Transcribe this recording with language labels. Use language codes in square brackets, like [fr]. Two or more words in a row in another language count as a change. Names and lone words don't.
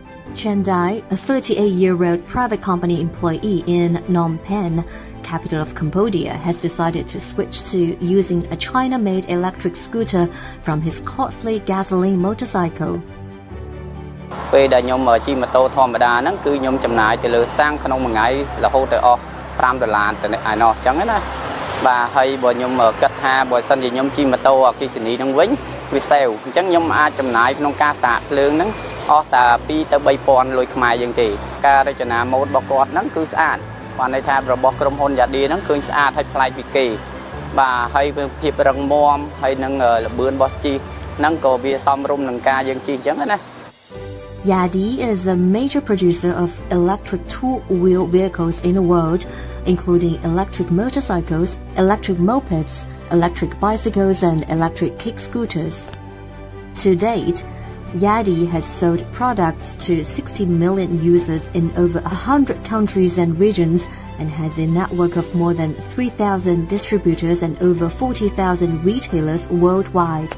[en] Chandai, a 38-year-old private company employee in Phnom Penh, capital of Cambodia, has decided to switch to using a China-made electric scooter from his costly gasoline motorcycle. [km] ពេលដែលខ្ញុំជិះម៉ូតូធម្មតាហ្នឹងគឺខ្ញុំចំណាយទៅលើសាំងក្នុងមួយថ្ងៃរហូតទៅអស់$5ទៅឯណោះអញ្ចឹង ណាបាទហើយបើខ្ញុំគិតថាបើសិនជាខ្ញុំជិះម៉ូតូអគ្គិសនីហ្នឹងវិញវាសេវអញ្ចឹងខ្ញុំអាចចំណាយក្នុងការសាកភ្លើងហ្នឹងអស់តែ2ទៅ3000លុយខ្មែរយើងទេការរចនាម៉ូដរបស់គាត់ហ្នឹងគឺស្អាតបានន័យថារបស់ក្រុមហ៊ុនយ៉ាឌីហ្នឹងឃើញស្អាតហើយប្លែកពីគេបាទហើយភាពរឹងមាំហើយនឹងល្បឿនរបស់ជិះហ្នឹងក៏វាសមរម្យនឹងការយើងជិះអញ្ចឹងណា [en] Yadi is a major producer of electric two-wheel vehicles in the world, including electric motorcycles, electric mopeds, electric bicycles and electric kick scooters. To date, Yadi has sold products to 60 million users in over 100 countries and regions and has a network of more than 3,000 distributors and over 40,000 retailers worldwide.